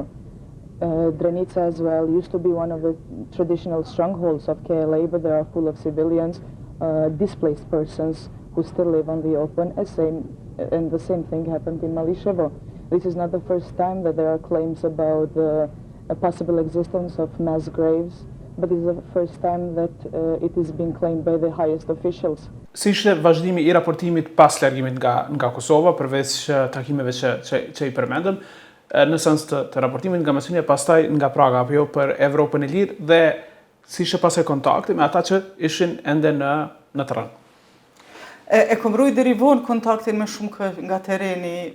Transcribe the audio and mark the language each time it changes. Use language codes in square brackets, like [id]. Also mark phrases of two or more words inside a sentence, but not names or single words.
[en] Drenica as well used to be one of the traditional strongholds of KLA, but they are full of civilians, displaced persons who still live on the open, and the same thing happened in Malishevo. This is not the first time that there are claims about a possible existence of mass graves, but it is the first time that it is being claimed by the highest officials. [sq] Si ishte vazhdimi i raportimit pas largimit nga Kosova, përveç takimeve që i përmendëm, në sens të raportimit nga Maqedonia, pastaj nga Praga apo jo për Evropën e Lirë, dhe si ishte pasaj kontakti me ata që ishin ende në terren? E kom rujt deri vonë kontaktin me shumë nga tereni.